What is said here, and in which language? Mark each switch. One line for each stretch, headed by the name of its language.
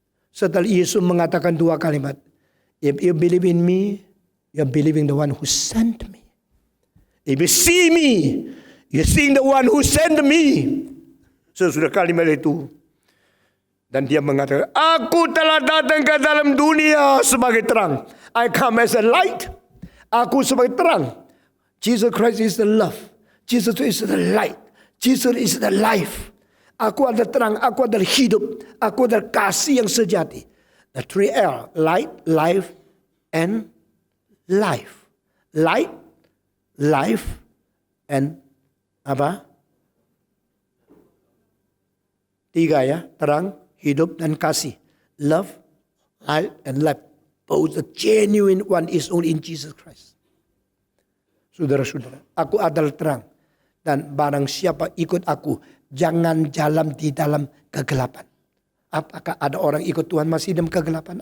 Indonesian: Setelah Yesus mengatakan dua kalimat,
English: if you believe in me, you believe in the one who sent me. If you see me, you see the one who sent me.
Indonesian: Sesudah kalimat itu, dan dia mengatakan, aku telah datang ke dalam dunia sebagai terang.
English: I come as a light.
Indonesian: Aku sebagai terang.
English: Jesus Christ is the love. Jesus is the light. Jesus is the life.
Indonesian: Aku adalah terang, aku adalah hidup. Aku adalah kasih yang sejati.
English: The 3L, light, life, and life. Light, life, and apa?
Indonesian: 3 ya, terang, hidup, dan kasih.
English: Love, light, and life. Both the genuine one is only in Jesus Christ.
Indonesian: Saudara-saudara, aku adalah terang. Dan barang siapa ikut aku, jangan jalan di dalam kegelapan. Apakah ada orang ikut Tuhan masih dalam kegelapan?